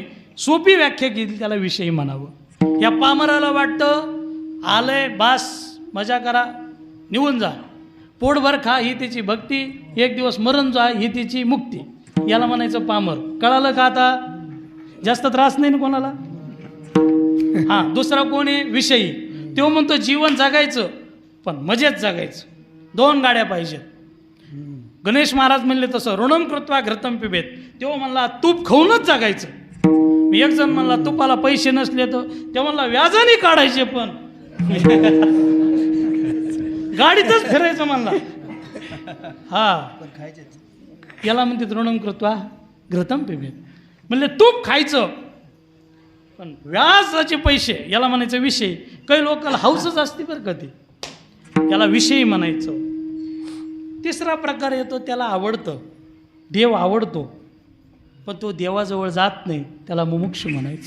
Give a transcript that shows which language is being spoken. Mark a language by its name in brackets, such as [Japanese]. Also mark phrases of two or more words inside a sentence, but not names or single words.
[Marathi] सोपी व्याख्या केली त्याला विषयी म्हणावं. या पामराला वाटतं आलंय बास, मजा करा, निघून जा, पोटभर खा, ही त्याची भक्ती, एक दिवस मरण जा, ही त्याची मुक्ती. याला म्हणायचं पामर. कळालं का आता? जास्त त्रास नाही ना कोणाला. हां, दुसरा कोण आहे? विषयी. तो म्हणतो जीवन जगायचं पण मजेत जगायचं, 2 गाड्या पाहिजेत. गणेश महाराज म्हणले तसं [Sanskrit] ऋणम कृत्वा घृतम पिबेत. [Marathi] तो म्हणला तूप खाऊनच जगायचं. मी एक जण म्हणला तुपाला पैसे नसले तर ते म्हणला व्याजाने काढायचे, पण गाडीतच फिरायचं म्हणला. हा, याला म्हणते [Sanskrit] ऋणम कृत्वा घृतम पिबेत. [Marathi] म्हणले तूप खायचं पण व्याजाचे पैसे, याला म्हणायचं विषय. काही लोकांना हौसच असते बरं का, ते याला विषयी म्हणायचं. तिसरा प्रकार येतो, त्याला आवडतं, देव आवडतो, पण तो देवाजवळ जात नाही, त्याला मुमुक्षु म्हणायचं.